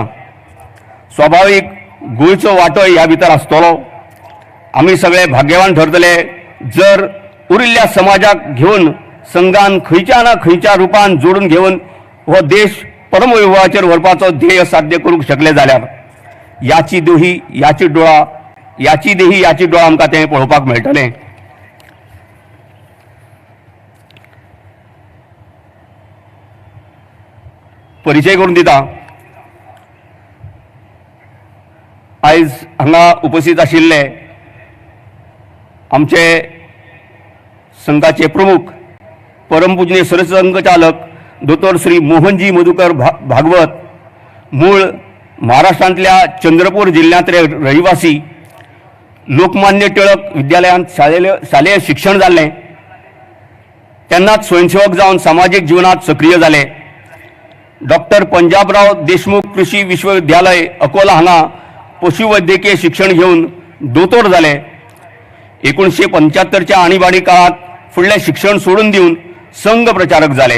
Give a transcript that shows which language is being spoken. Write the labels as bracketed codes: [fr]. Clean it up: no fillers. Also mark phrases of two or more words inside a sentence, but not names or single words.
[kok] स्वाभावीक गोंयचो वांटोय ह्या भितर आसतलो. आमी सगळे भाग्यवान ठरतले जर उरिल्ल्या समाजाक घेवन संघान खंयच्या ना खंयच्या रुपान जोडून घेवन हो देश परमवैभवाचेर व्हरपाचो ध्येय साध्य करूंक शकले जाल्यार. याची देही याची डोळा आमकां तें पळोवपाक मेळटलें. परिचय करून दिता. आयज हांगा उपस्थित आशिल्ले आमचे संघाचे प्रमुख परमपूजनीय सरसंघचालक डॉक्टर श्री मोहनजी मधुकर भागवत, मूळ महाराष्ट्रातल्या चंद्रपूर जिल्ह्यातले रहिवासी, लोकमान्य टिळक विद्यालयात शालेय शिक्षण जाल्लें, तेन्नाच स्वयंसेवक जावन सामाजीक जिवनात सक्रिय जाले. डॉक्टर पंजाबराव देशमुख कृषी विश्वविद्यालय अकोला हांगा पशुवैद्यकीय शिक्षण घेवन दोतोर जाले. 1975च्या आणीबाणी काळात फुडलें शिक्षण सोडून दिवन संघ प्रचारक जाले.